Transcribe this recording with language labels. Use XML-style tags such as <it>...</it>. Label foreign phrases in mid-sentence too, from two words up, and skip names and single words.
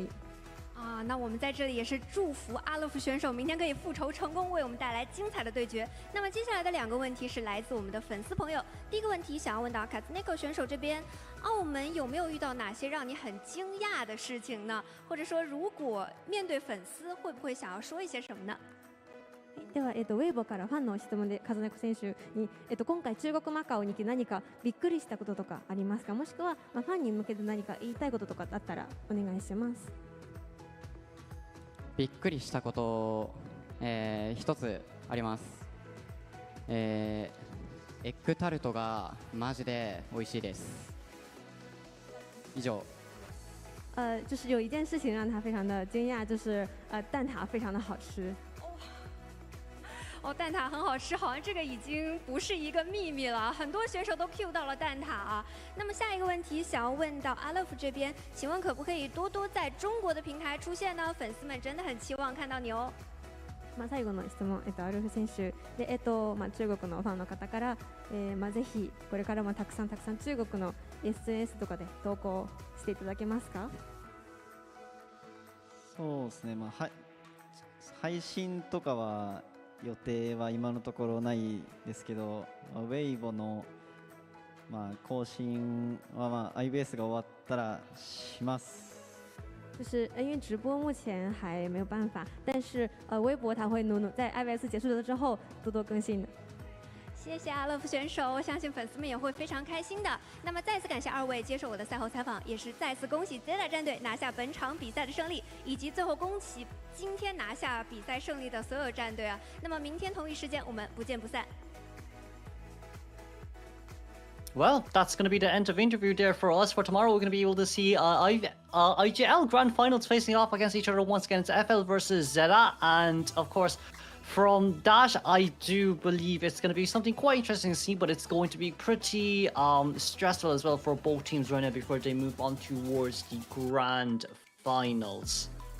<zh>那我们在这里也是祝福阿勒夫选手明天可以复仇成功，为我们带来精彩的对决。那么接下来的2个问题是来自我们的粉丝朋友。第一个问题想要问到卡兹内克选手这边，澳门有没有遇到哪些让你很惊讶的事情呢？或者说，如果面对粉丝，会不会想要说一些什么呢？</zh> <ja>では、ウェイボーからファンの質問でカズネコ選手に、今回中国マカオに来て何かびっくりしたこととかありますか？もしくは、ファンに向けて何か言いたいこととかあったらお願いします。びっくりしたこと、一つあります。エッグタルトがマジで美味しいです。以上。</ja> <zh>就是有一件事情让他非常的惊讶，就是蛋挞非常的好吃。蛋挞很好吃，好像这个已经不是一个秘密了，很多选手都 cue 到了蛋挞啊。那么下一个问题想要问到阿勒夫这边，请问可不可以多多在中国的平台出现呢？粉丝们真的很期望看到你哦。</zh> <ja>最後の質問、アルフ選手で、中国のファンの方から、ぜひこれからもたくさん中国の SNS とかで投稿していただけますか？そうですね、配信とかは予定は今のところないですけど、ウェイボの、更新は、IBS が終わったらします。</ja> <zh>就是因为直播目前还没有办法，但是微博它会努在 IBS 结束了之后多多更新的。谢谢阿勒夫选手，我相信粉丝们也会非常开心的。那么再次感谢2位接受我的赛后采访，也是再次恭喜 Zeta 战队拿下本场比赛的胜利，以及最后恭喜今天拿下比赛胜利的所有战队啊。那么明天同一时间我们不见不散。</zh> <en>Well, that's going to be the end of interview there for us. For tomorrow, we're going to be able to see IGL Grand Finals facing off against each other once again. It's FL versus Zeta. And of course, from that, I do believe it's going to be something quite interesting to see, but it's going to be pretty stressful as well for both teams right now before they move on towards the Grand Finals.</en>